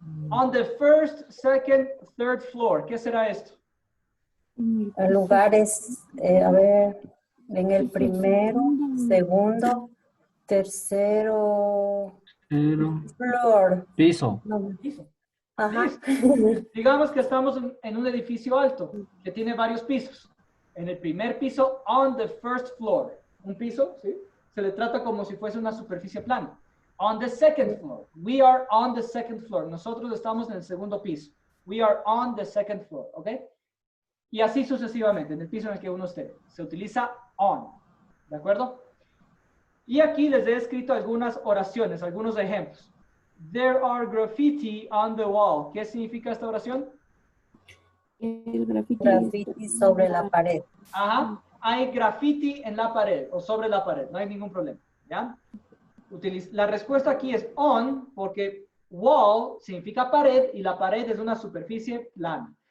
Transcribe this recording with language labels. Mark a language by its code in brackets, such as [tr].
[en] On the first, second, third floor. [es] ¿Qué será esto? El lugar es, a ver, en el primero, segundo, tercero, floor. Piso. No. Piso. Ajá. Digamos que estamos en un edificio alto que tiene varios pisos. En el primer piso, [en] on the first floor. [es] Un piso, ¿sí? Se le trata como si fuese una superficie plana. [en] On the second floor. We are on the second floor. [es] Nosotros estamos en el segundo piso. [en] We are on the second floor. [es] ¿Ok? Y así sucesivamente, en el piso en el que uno esté. Se utiliza on. ¿De acuerdo? Y aquí les he escrito algunas oraciones, algunos ejemplos. [en] There are graffiti on the wall. [es] ¿Qué significa esta oración? El grafiti. Graffiti sobre la pared. Ajá. Hay graffiti en la pared o sobre la pared. No hay ningún problema. ¿Ya? La respuesta aquí es on porque wall significa pared y la pared es una superficie plana.